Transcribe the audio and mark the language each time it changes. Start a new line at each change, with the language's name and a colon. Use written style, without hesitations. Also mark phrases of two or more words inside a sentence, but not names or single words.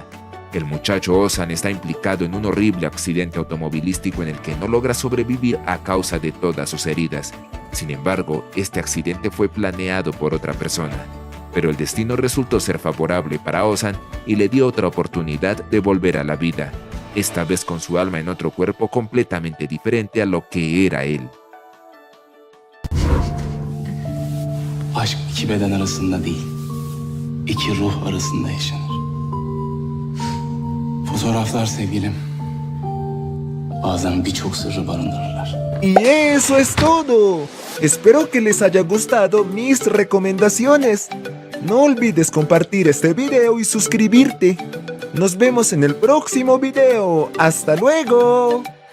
Spanish: El muchacho Ozan está implicado en un horrible accidente automovilístico en el que no logra sobrevivir a causa de todas sus heridas. Sin embargo, este accidente fue planeado por otra persona. Pero el destino resultó ser favorable para Ozan y le dio otra oportunidad de volver a la vida, esta vez con su alma en otro cuerpo completamente diferente a lo que era él.
Turkish: Aşk iki beden arasında değil, iki ruh arasında yaşanır. Fotoğraflar sevgilim, bazen birçok sırrı barındırırlar.
Spanish: Y eso es todo. Espero que les haya gustado mis recomendaciones. No olvides compartir este video y suscribirte. Nos vemos en el próximo video. ¡Hasta luego!